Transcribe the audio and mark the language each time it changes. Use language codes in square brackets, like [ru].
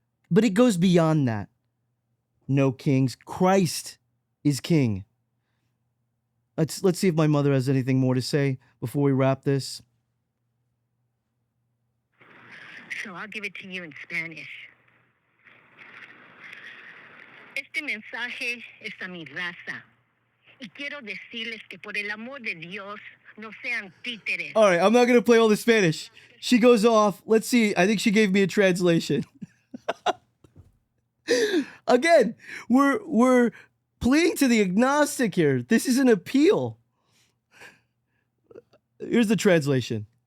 [en] But it goes beyond that. No kings. Christ is king. Let's see if my mother has anything more to say before we wrap this. So I'll give it to you in Spanish. [es] Este mensaje es a mi raza. Y quiero decirles que por el amor de Dios, no sean títeres. [en] All right, I'm not going to play all the Spanish. She goes off. Let's see. I think she gave me a translation. Again, we're pleading to the agnostic here. This is an appeal. Here's the translation.